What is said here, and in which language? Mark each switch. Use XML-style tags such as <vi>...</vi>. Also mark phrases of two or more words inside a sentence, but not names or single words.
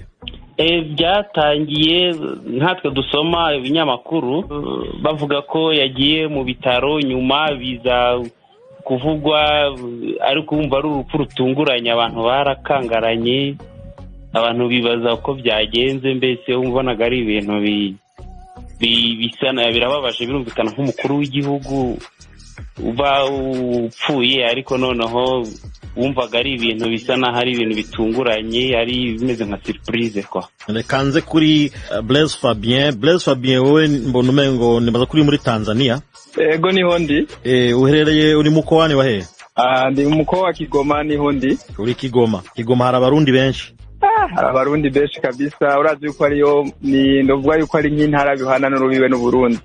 <rw>Byatangiye nkatwe dusoma ibinyamakuru bavuga ko yagiye mu bitaro, nyuma biza kuvugwa ariko umva ari urupfu rutunguranye, abantu barakangaranye, abantu bibaza uko byagenze, mbese umbonaga ari ibintu bisana birababaje. Birumvikana nk'umukuru w'igihugu uba upfuye, ariko noneho wumvaga ari ibintu bisa naho ari ibintu bitunguranye, ari bimeze nka surprise kwa.</rw> <rn>Kanze kuri Blaise Fabien wowe mbona umengo nibaza kuri muri Tanzania. Ego niho ndi. Uherereye uri mukoani wa hehe? Ndi mukoa wa Kigoma niho ndi. Uri Kigoma hari abarundi benshi? Hari abarundi benshi kabisa, urazi yuko ariyo ni ndovuga yuko ari nk'intara bihana n'urubibe n'u Burundi.</rn>